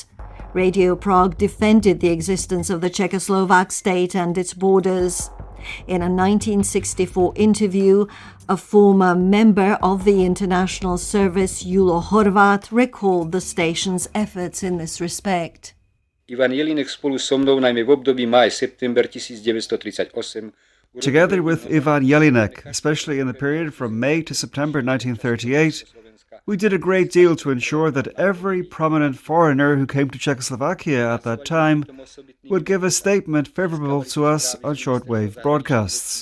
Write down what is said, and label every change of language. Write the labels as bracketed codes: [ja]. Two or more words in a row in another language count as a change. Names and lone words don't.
[en] Radio Prague defended the existence of the Czechoslovak state and its borders. In a 1964 interview, a former member of the international service, Julo Horvat, recalled the station's efforts in this respect. [sk] Ivan Jelinek spolu so mnou najmä v období máj-september 1938. [en] Together with Ivan Jelinek, especially in the period from May to September 1938, we did a great deal to ensure that every prominent foreigner who came to Czechoslovakia at that time would give a statement favourable to us on shortwave broadcasts.